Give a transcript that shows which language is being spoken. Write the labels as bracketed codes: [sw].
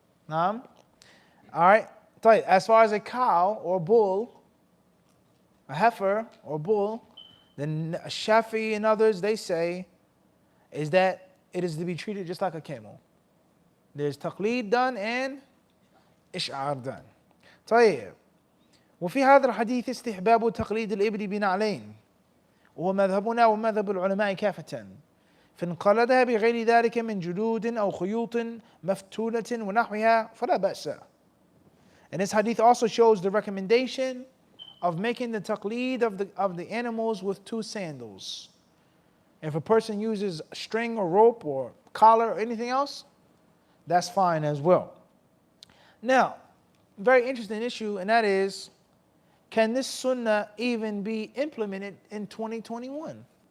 [en] All right, as far as a cow or bull, a heifer or bull, then Shafi and others, they say, is that it is to be treated just like a camel. There's taqlid done and إشعار done. [ar] طيب. وفي هذا الحديث استحباب تقليد الإبل بنعلين وهو مذهبنا ومذهب العلماء كافة فانقلدها بغير ذلك من جلود أو خيوط مفتولة ونحوها فلا بأس. [en] And this hadith also shows the recommendation of making the taqlid of the animals with two sandals. If a person uses string or rope or collar or anything else, that's fine as well. Now, very interesting issue, and that is, can this sunnah even be implemented in 2021?